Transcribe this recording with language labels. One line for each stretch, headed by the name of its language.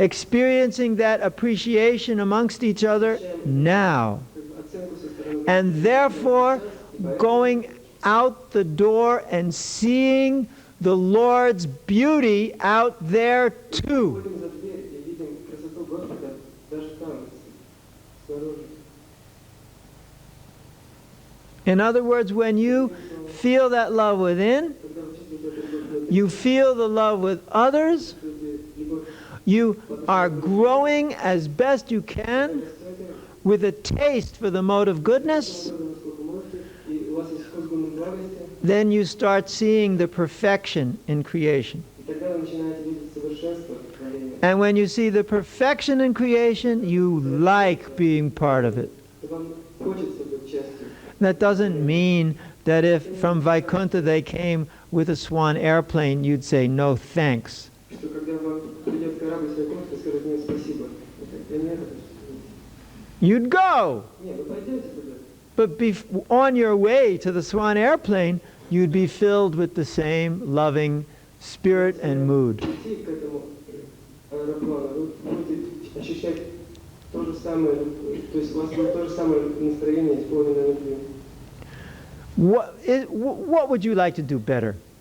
English: experiencing that appreciation amongst each other now,
Russian: оценку со стороны
English: and therefore
Russian: сейчас,
English: going out the door and seeing the Lord's beauty out there too.
Russian: выходим за дверь и видим красоту Господа даже там, снаружи.
English: In other words, when you feel that love within,
Russian: Когда вы чувствуете эту любовь,
English: you feel the love with others,
Russian: чувствуете любовь,
English: you are growing as best you can
Russian: растете,
English: with a taste for the mode of goodness,
Russian: насколько можете, и у вас есть вкус к благости,
English: then you start seeing the perfection in creation.
Russian: и тогда вы начинаете видеть совершенство в творении.
English: And when you see the perfection in creation, you like being part of it.
Russian: И вам хочется быть частью.
English: That doesn't mean that if from Vaikuntha they came with a swan airplane, you'd say, no thanks.
Russian: Что когда вам придет корабль с Вайкунтха, скажет нет спасибо. Это нет, это
English: You'd go.
Russian: нет, вы пойдете туда.
English: But on your way to the swan airplane, you'd be filled with the same loving spirit and mood.
Russian: Идти к этому аэроплану, вы будете ощущать то же самое, то есть у вас будет то же самое настроение, исполненное любви.
English: What would you like to do better?